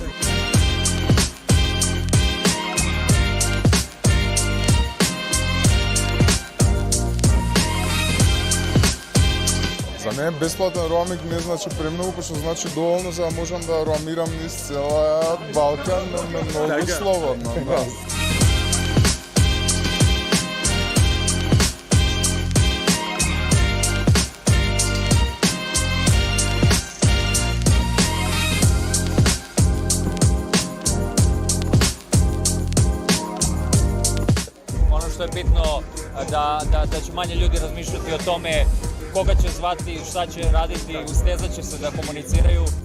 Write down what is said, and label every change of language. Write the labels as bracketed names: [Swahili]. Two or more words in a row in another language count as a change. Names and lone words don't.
[Macedonian] За мен бесплатен роуминг не значи премногу, пошто значи доволно за да можам да роамирам низ целиот Балкан многу слободно. [Croatian] Što je bitno da će manje ljudi razmišljati o tome koga će zvati, šta će raditi, ustezat će se da komuniciraju.